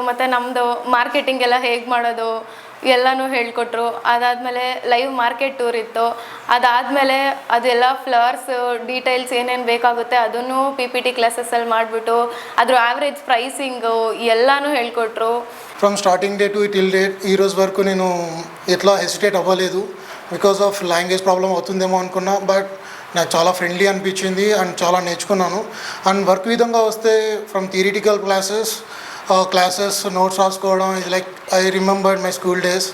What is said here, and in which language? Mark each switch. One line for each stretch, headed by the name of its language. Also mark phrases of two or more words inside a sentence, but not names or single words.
Kannada: ಮತ್ತು ನಮ್ಮದು ಮಾರ್ಕೆಟಿಂಗ್ ಎಲ್ಲ ಹೇಗೆ ಮಾಡೋದು ಎಲ್ಲನೂ ಹೇಳ್ಕೊಟ್ರು. ಅದಾದಮೇಲೆ
English: live market tour
Kannada: ಇತ್ತು. ಅದಾದಮೇಲೆ ಅದೆಲ್ಲ
English: flowers details
Kannada: ಏನೇನು ಬೇಕಾಗುತ್ತೆ ಅದನ್ನು PPT ಕ್ಲಾಸಸ್ಸಲ್ಲಿ ಮಾಡಿಬಿಟ್ಟು ಅದ್ರ
English: average pricing
Kannada: ಎಲ್ಲನೂ ಹೇಳ್ಕೊಟ್ರು.
English: from starting day to till date
Telugu: ఈ రోజు వరకు నేను ఎట్లా హెసిటేట్ అవ్వలేదు.
English: because of language problem
Telugu: అవుతుందేమో అనుకున్నా, బట్ నాకు చాలా ఫ్రెండ్లీ అనిపించింది అండ్ చాలా నేర్చుకున్నాను.
English: and work
Telugu: విధంగా వస్తే
English: from theoretical classes notes
Telugu: రాసుకోవడం, ఇది
English: like I remembered my school days.